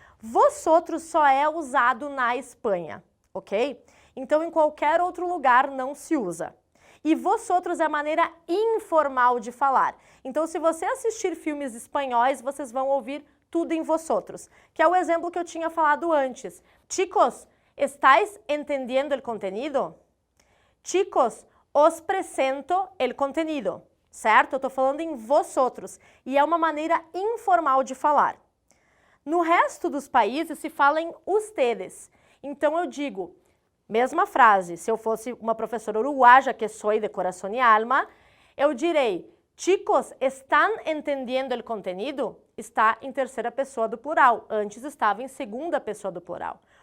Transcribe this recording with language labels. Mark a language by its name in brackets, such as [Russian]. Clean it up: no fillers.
[Portuguese] Vosotros só é usado na Espanha, ok? Então, em qualquer outro lugar não se usa. E vosotros é a maneira informal de falar. Então, se você assistir filmes espanhóis, vocês vão ouvir tudo em vosotros, que é o exemplo que eu tinha falado antes. [Spanish] Chicos, ¿estáis entendiendo el contenido? Chicos, os presento el contenido, [Portuguese] certo? Eu estou falando em vosotros, e é uma maneira informal de falar. No resto dos países se fala em ustedes. Então eu digo, mesma frase, se eu fosse uma professora uruguaia, que sou de coração e alma, eu direi, [Spanish] chicos, ¿están entendiendo el contenido? [Portuguese] Está em terceira pessoa do plural, antes estava em segunda pessoa do plural.